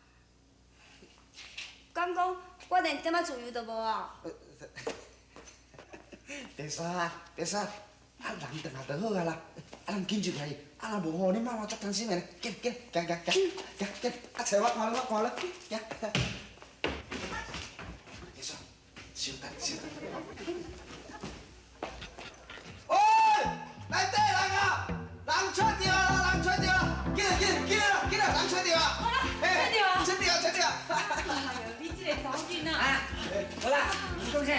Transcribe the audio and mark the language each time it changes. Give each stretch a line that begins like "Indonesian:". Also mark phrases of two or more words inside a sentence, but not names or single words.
Min Nan Chinese: 敢讲我连点仔自由都无啊？白煞，人转来就好啊啦，咱紧入去，若无吼，恁妈妈足担心的咧。行，找我看咧，行。白煞，稍等。喂，内底人啊，人出着啦，紧来，人出着啊！出着。哎呦，你这个查某囡仔。好啦，讲啥？